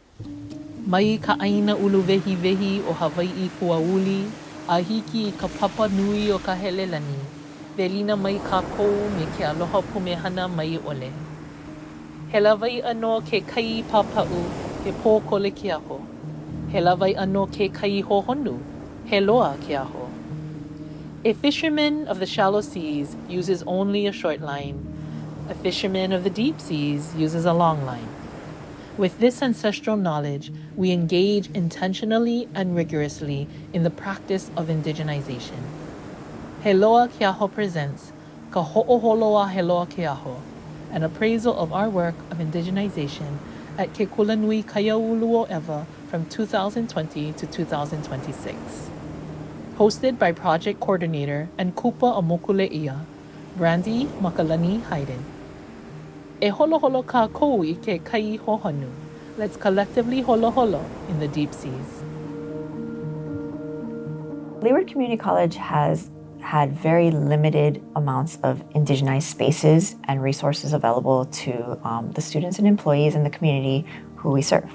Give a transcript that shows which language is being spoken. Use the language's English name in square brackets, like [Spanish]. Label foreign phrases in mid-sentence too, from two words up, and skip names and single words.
[Hawaiian] Mai ka ʻaina uluwehiwehi o Hawaiʻi Kuauli, a hiki I ka papa nui o ka helelani, welina mai kākou me ke aloha pumehana mai ʻole. He lawaiʻa no ke kai papaʻu, he pōkole ke aho. He lawaiʻa no ke kai hohonu, he loa ke aho. [English] A fisherman of the shallow seas uses only a short line. A fisherman of the deep seas uses a long line. With this ancestral knowledge, we engage intentionally and rigorously in the practice of indigenization. He Loa Ke Aho presents Ka Hoʻoholo a He Loa Ke Aho, an appraisal of our work of indigenization at Ke Kulanui Kaiaulu Eva from 2020 to 2026. Hosted by Project Coordinator and [Hawaiian] Kupa o Mokuleʻia, [English] Brandy Makalani Hayden. [Hawaiian] E holoholo kākou I ke kai hohonu. [English] Let's collectively holoholo in the deep seas. Leeward Community College has had very limited amounts of indigenized spaces and resources available to the students and employees in the community who we serve.